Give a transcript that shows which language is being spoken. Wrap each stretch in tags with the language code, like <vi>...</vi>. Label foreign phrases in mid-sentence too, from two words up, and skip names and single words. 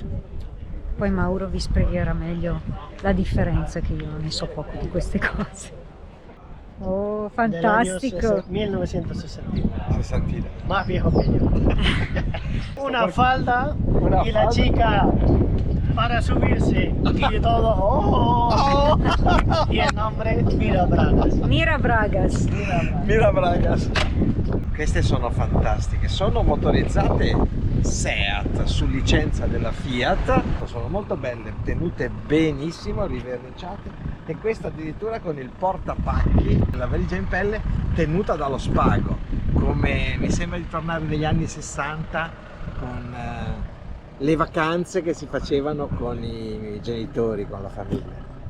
<it>Poi Mauro vi spiegherà meglio la differenza, che io ne so poco di queste cose. Oh, fantastico! 1960.</it> <es>Más viejo que yo. Una falda y la chica para subirse y todo. Oh. Y el nombre Mira Bragas. Mira Bragas. Mira Bragas.</es> <it>Queste sono fantastiche, sono motorizzate Seat su licenza della Fiat, sono molto belle, tenute benissimo, riverniciate, e questa addirittura con il portapacchi, la valigia in pelle tenuta dallo spago, come mi sembra di tornare negli anni 60 con le vacanze che si facevano con i genitori, con la famiglia.</it>